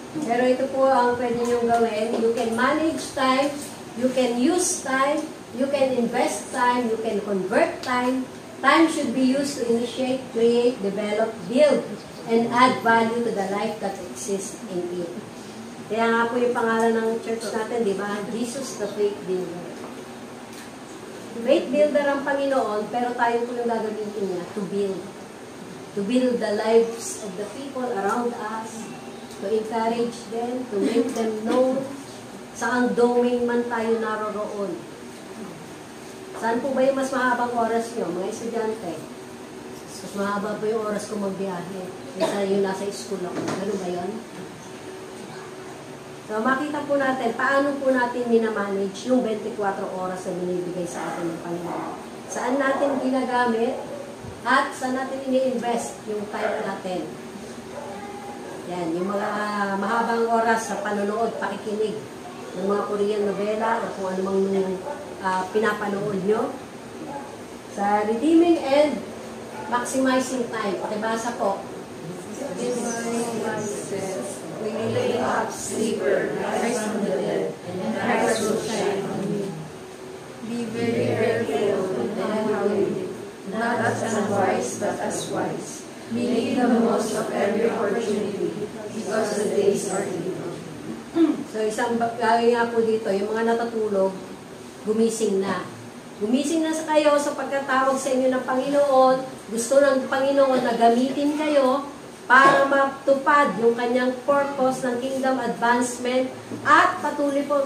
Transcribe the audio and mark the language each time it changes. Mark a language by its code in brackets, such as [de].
[tl] Pero ito po ang pwede nyo gawin. [en] You can manage time, you can use time, you can invest time, you can convert time. Time should be used to initiate, create, develop, build, and add value to the life that exists in it. [tl] Kaya nga po yung pangalan ng church natin, di ba? Jesus the Faith Builder. Faith Builder ang Panginoon, pero tayo po yung gagamitin niya [en] to build. To build the lives of the people around us, to encourage them, to make them know [tl] saang domain man tayo naroroon. Saan po ba yung mas mahabang oras nyo, mga estudyante? Mas mahaba po yung oras ko magbiyahe. Kaysa yung nasa school ako. Ganun ba yun? So, makita po natin, paano po natin minamanage yung 24 oras na binibigay sa atin ng Panginoon. Saan natin ginagamit at saan natin ini-invest yung time natin. Yan, yung mga mahabang oras sa panonood, pakikinig. ng mga Korean novela o kung anumang pinapanood nyo. [en] Sa redeeming and maximizing time. [tl] Pakibasa po. [en] In my says, we lay up sleeper, rise from the dead, and Christ will shine on you. Be very careful then how you live, not as unwise, but as wise, making the most of every opportunity, because the days are evil. [tl] So isang bagay nga po dito, yung mga natatulog, gumising na. Gumising na sa kayo sa pagkatawag sa inyo ng Panginoon. Gusto ng Panginoon na gamitin kayo para matupad yung kanyang purpose ng kingdom advancement at patuloy po.